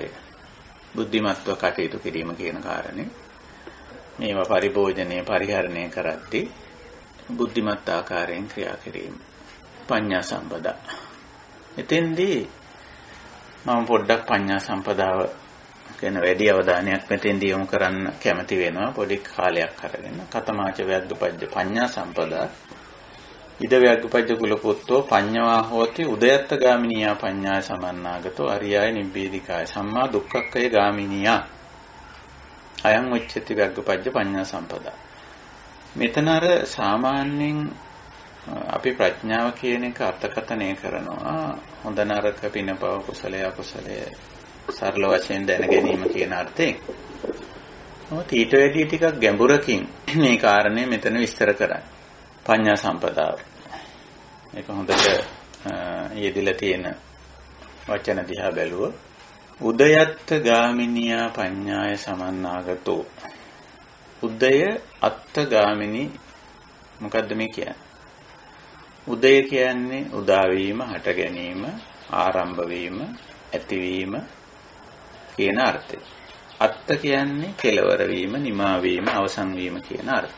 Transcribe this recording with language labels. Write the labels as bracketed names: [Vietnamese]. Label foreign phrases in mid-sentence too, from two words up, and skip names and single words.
[Sinhala] බුද්ධිමත්ව කටයුතු කිරීම කියන කාරණේ මේවා පරිභෝජනය පරිහරණය කරද්දී බුද්ධිමත් ආකාරයෙන් ක්‍රියා කිරීම [Pali] පඤ්ඤා සම්පදා. [Sinhala] එතෙන්දී මම පොඩ්ඩක් පඤ්ඤා සම්පදාව ගැන වැඩි අවධානයක් මෙතෙන්දී යොමු කරන්න කැමති වෙනවා. පොඩි කාලයක් අරගෙන [Pali] කතමාච ව්‍යග්ගපජ්ජ පඤ්ඤා සම්පදා ඉද ව්‍යග්ගපජ්ජ කුලපුත්තෝ පඤ්ඤවා හෝති උදයත්ත ගාමිනියා පඤ්ඤාය සමන්නාගතෝ අරියාය නිබ්බේධිකාය සම්මා දුක්ඛක්ඛය ගාමිනියා අයං උච්චති ව්‍යග්ගපජ්ජ පඤ්ඤා සම්පදා. [Sinhala] මෙතන අර සාමාන්‍යයෙන් අපි ප්‍රඥාව කියන එක අර්ථකථනය කරනවා හොඳ නරක පිනපව කුසලය අකුසලය සරල වශයෙන් දැන ගැනීම කියන අර්ථයෙන්. මොකද ඊට වැඩි ටිකක් ගැඹුරකින් මේ කාරණේ මෙතන විස්තර කරන්නේ. පඤ්ඤා සම්පදාව. මේක හොඳට යෙදিলা තියෙන වචන දිහා බැලුවොත් [Pali] උදයත්ත ගාමිනියා පඤ්ඤාය සමන්නාගතෝ. උදය අත්ත ගාමිනී [Sinhala] මොකද්ද මේ කියන්නේ? උදය කියන්නේ උදා වීම, හට ගැනීම, ආරම්භ වීම, ඇතිවීම කියන අර්ථය. අත්ත කියන්නේ කෙලවර වීම, නිමා වීම, අවසන් වීම කියන අර්ථය.